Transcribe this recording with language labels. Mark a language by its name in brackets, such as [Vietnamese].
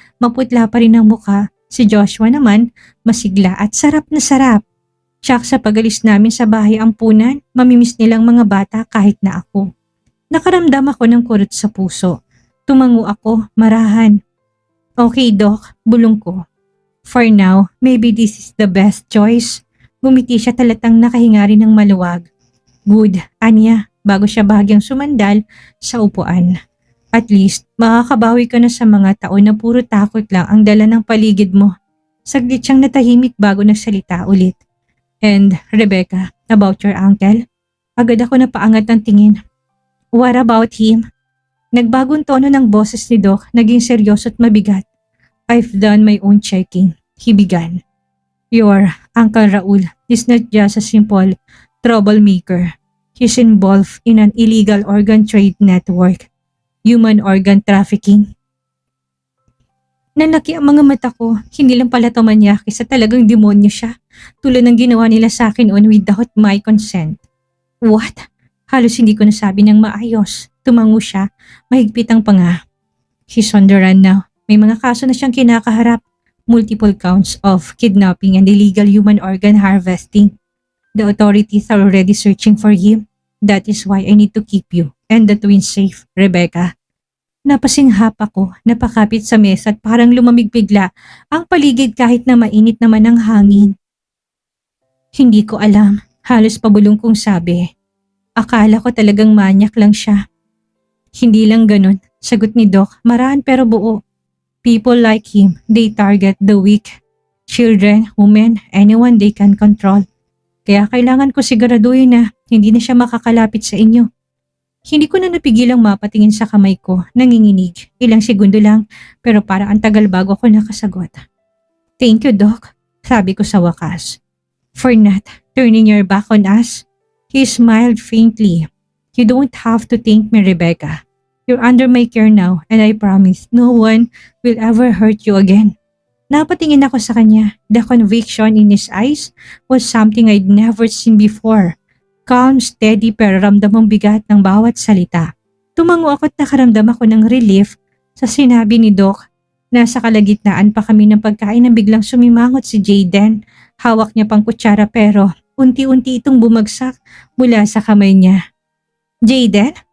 [Filipino] Maputla pa rin ang mukha. Si Joshua naman, masigla at sarap na sarap. Tsak sa pagalis namin sa bahay ampunan, mamimiss nilang mga bata kahit na ako. Nakaramdam ako ng kurot sa puso. Tumango ako, marahan. Okay, Doc, bulong ko. [English] For now, maybe this is the best choice. [Filipino] Gumiti siya talatang nakahinga rin ng maluwag. Good, Anya, bago siya bahagyang sumandal sa upuan. [English] At least, [Filipino] makakabawi ka na sa mga taon na puro takot lang ang dala ng paligid mo. Saglit siyang natahimik bago nagsalita ulit. [English] And, Rebecca, about your uncle? [Filipino] Agad ako napaangat ng tingin. [English] What about him? [Filipino] Nagbagong tono ng boses ni Doc, naging seryoso at mabigat. [English] I've done my own checking, he began. Your Uncle Raul is not just a simple troublemaker. He's involved in an illegal organ trade network. Human organ trafficking. [Filipino] Nanaki ang mga mata ko, hindi lang pala manyaki sa talagang demonyo siya, tulad ng ginawa nila sa akin [English] without my consent. [Filipino] What? Halos hindi ko nasabi ng maayos. Tumango siya, mahigpit ang panga. [English] He's on the run now. [Filipino] May mga kaso na siyang kinakaharap. [English] Multiple counts of kidnapping and illegal human organ harvesting. The authorities are already searching for him. That is why I need to keep you and the twins safe, Rebecca. [Filipino] Napasinghap ako, napakapit sa mesa at parang lumamig bigla ang paligid kahit na mainit naman ang hangin. Hindi ko alam, halos pabulong kong sabi. Akala ko talagang manyak lang siya. Hindi lang ganun, sagot ni Doc, marahan pero buo. [English] People like him, they target the weak. Children, women, anyone they can control. [Filipino] Kaya kailangan ko siguraduhin na hindi na siya makakalapit sa inyo. Hindi ko na napigilang mapatingin sa kamay ko, nanginginig. Ilang segundo lang, pero parang ang tagal bago ako nakasagot. [English] Thank you, Doc, [Filipino] sabi ko sa wakas. [English] For not turning your back on us. He smiled faintly. You don't have to thank me, Rebecca. You're under my care now and I promise no one will ever hurt you again. [Filipino] Napatingin ako sa kanya. [English] The conviction in his eyes was something I'd never seen before. Calm, steady [Filipino] pero ramdamang bigat ng bawat salita. Tumango ako at nakaramdam ako ng relief sa sinabi ni Doc. Nasa kalagitnaan pa kami ng pagkain na biglang sumimangot si Jaden. Hawak niya pang kutsara pero unti-unti itong bumagsak mula sa kamay niya. Jaden?